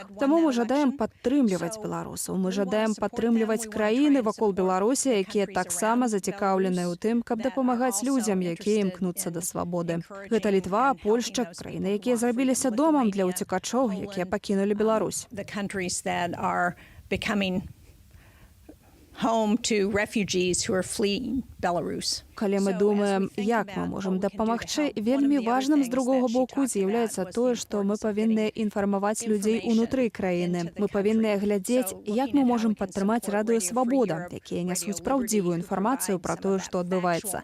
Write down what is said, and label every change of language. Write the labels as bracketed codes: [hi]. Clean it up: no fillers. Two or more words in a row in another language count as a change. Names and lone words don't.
[be] Таму мы жадаем падтрымліваць беларусаў. Мы жадаем падтрымліваць краіны вакол Беларусі, якія таксама зацікаўленыя ў тым, каб дапамагаць людзям, якія імкнуцца да свабоды. Гэта Літва, Польшча, краіны, якія зрабіліся домам для ўцекачоў, якія пакінулі Беларусь. [en] Home to refugees who are fleeing Belarus. [be] Калі мы думаем, як мы можам дапамагчы, вельмі важным з другога боку з'яўляецца тое, што мы павінны інфармаваць людзей унутры краіны. Мы павінны глядзець, як мы можам падтрымаць радыё «Свабода», якія нясуць праўдзівую інфармацыю пра тое, што адбываецца.